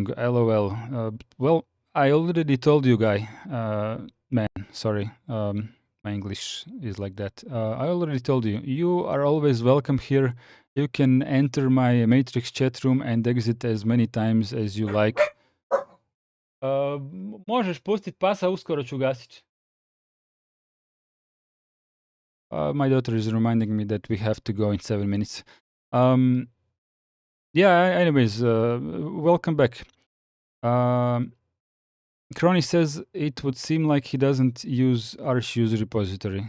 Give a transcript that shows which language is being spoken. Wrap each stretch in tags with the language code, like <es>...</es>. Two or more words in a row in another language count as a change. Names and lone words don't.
<en>LOL. Well, I already told you, guy. Man, sorry. My English is like that. I already told you. You are always welcome here. You can enter my Matrix chat room and exit as many times as you like.</en> <hr>Možeš pustit pasa, uskoro ću gasit.</hr> <en>My daughter is reminding me that we have to go in 7 minutes. Yeah, anyways, welcome back. Crony says it would seem like he doesn't use Arch user repository.</en>